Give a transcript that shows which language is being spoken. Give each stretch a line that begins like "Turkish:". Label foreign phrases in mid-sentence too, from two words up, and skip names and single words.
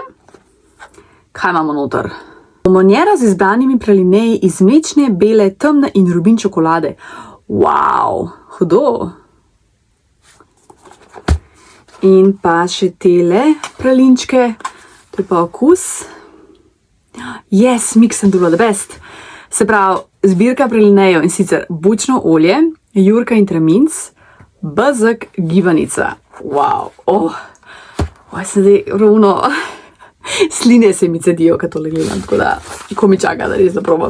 Slovenian: Kaj imamo noter? Bombonjera z izbranimi pralineji iz mlečne, bele, temne in rubin čokolade. Wow, hudo. In pa še tele pralinčke. To je pa okus.
English: Yes, mix and do the best.
Slovenian: Se pravi, zbirka pralinejev in sicer bučno olje, jurka in traminc, bezeg, gibanica. Wow, sem zdaj ravno, sline se mi cedijo, kad tole gledam, tako da, ko mi čaka, da res zaprobam.